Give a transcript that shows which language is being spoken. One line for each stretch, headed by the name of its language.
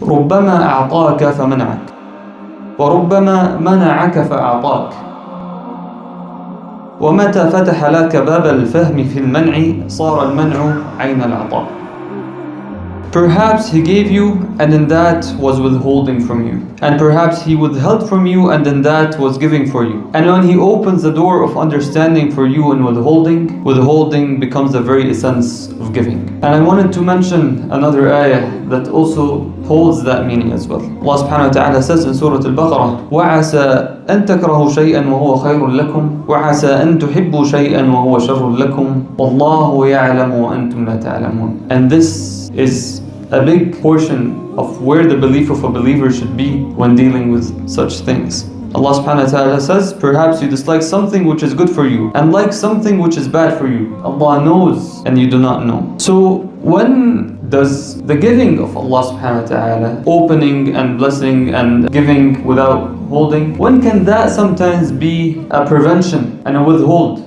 Arabic: ربما أعطاك فمنعك وربما منعك فأعطاك ومتى فتح لك باب الفهم في المنع صار المنع عين العطاء.
English: Perhaps he gave you and then that was withholding from you. And perhaps he withheld from you and then that was giving for you. And when he opens the door of understanding for you in withholding, withholding becomes the very essence of giving. And I wanted to mention another ayah that also holds that meaning as well. Allah subhanahu wa ta'ala says in Surah Al-Baqarah,
Arabic: وَعَسَى أَن تَكْرَهُوا شَيْئًا وَهُوَ خَيْرٌ لَكُمْ وَعَسَى أَن تُحِبُّوا شَيْئًا وَهُوَ شَرٌ لَكُمْ وَاللَّهُ يَعْلَمُ وَأَنْتُمْ لَا تَعْلَمُونَ.
English: And this is a big portion of where the belief of a believer should be when dealing with such things. Allah subhanahu wa ta'ala says, perhaps you dislike something which is good for you and like something which is bad for you. Allah knows and you do not know. So when does the giving of Allah subhanahu wa ta'ala, opening and blessing and giving without holding, when can that sometimes be a prevention and a withhold?